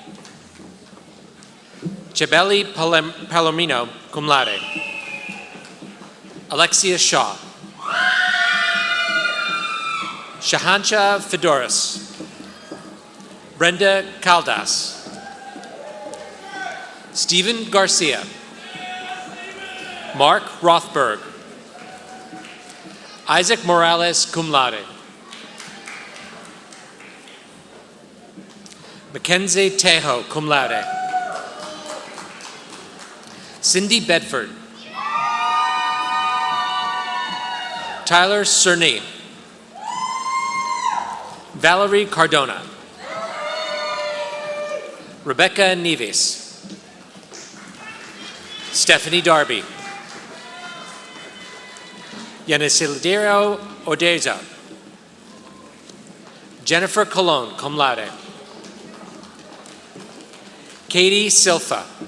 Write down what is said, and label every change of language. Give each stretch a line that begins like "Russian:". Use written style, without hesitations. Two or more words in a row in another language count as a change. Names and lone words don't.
English: Chabeli Palomino,
Latin: cum laude.
English: Alexia Shaw. Shahancha Fedoris. Brenda Caldas. Stephen Garcia. Mark Rothberg. Isaac Morales,
Latin: cum laude.
English: Mackenzie Tejo,
Latin: cum laude.
English: Cindy Bedford. Tyler Cerny. Valerie Cardona. Rebecca Neves. Stephanie Darby. Yanisiladero Odeza. Jennifer Colon,
Latin: cum laude.
English: Katie Silfa.